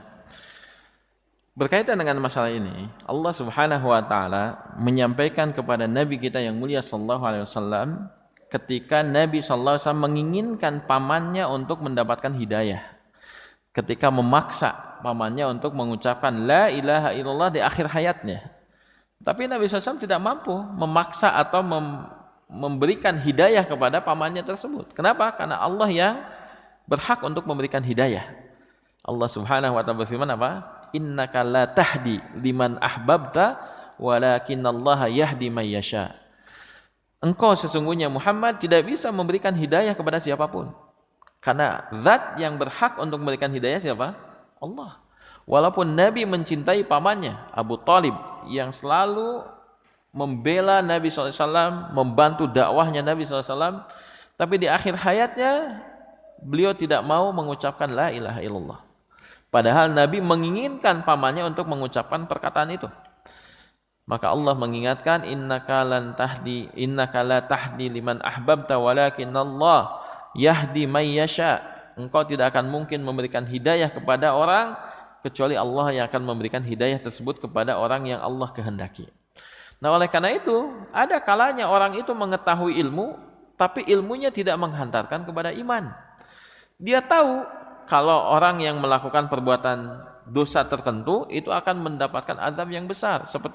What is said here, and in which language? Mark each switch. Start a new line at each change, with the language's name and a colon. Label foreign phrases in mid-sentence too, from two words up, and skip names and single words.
Indonesian: Berkaitan dengan masalah ini, Allah
Arabic: سبحانه وتعالى
Indonesian: menyampaikan kepada Nabi kita yang mulia
Arabic: صلى الله عليه وسلم
Indonesian: ketika Nabi
Arabic: صلى الله عليه وسلم
Indonesian: menginginkan pamannya untuk mendapatkan hidayah, ketika memaksa pamannya untuk mengucapkan
Arabic: لا إله إلا الله
Indonesian: di akhir hayatnya. Tapi Nabi SAW tidak mampu memaksa atau memberikan hidayah kepada pamannya tersebut. Kenapa? Karena Allah yang berhak untuk memberikan hidayah. Allah
Arabic: سبحانه وتعالى
Indonesian: berfirman apa?
Arabic: إنك لا تهدي من أحببت ولكن الله يهدي من يشاء.
Indonesian: Engkau sesungguhnya Muhammad tidak bisa memberikan hidayah kepada siapapun. Karena zat yang berhak untuk memberikan hidayah siapa? Allah. Walaupun Nabi mencintai pamannya Abu Thalib yang selalu membela Nabi SAW, membantu dakwahnya Nabi SAW, tapi di akhir hayatnya beliau tidak mau mengucapkan
Arabic: لا إله إلا الله.
Indonesian: Padahal Nabi menginginkan pamannya untuk mengucapkan perkataan itu. Maka Allah mengingatkan
Arabic: إنك لا تهدي من أحببت ولكن الله يهدي من يشاء.
Indonesian: Engkau tidak akan mungkin memberikan hidayah kepada orang kecuali Allah yang akan memberikan hidayah tersebut kepada orang yang Allah kehendaki. Nah, oleh karena itu, ada kalanya orang itu mengetahui ilmu, tapi ilmunya tidak menghantarkan kepada iman. Dia tahu kalau orang yang melakukan perbuatan dosa tertentu itu akan mendapatkan azab yang besar.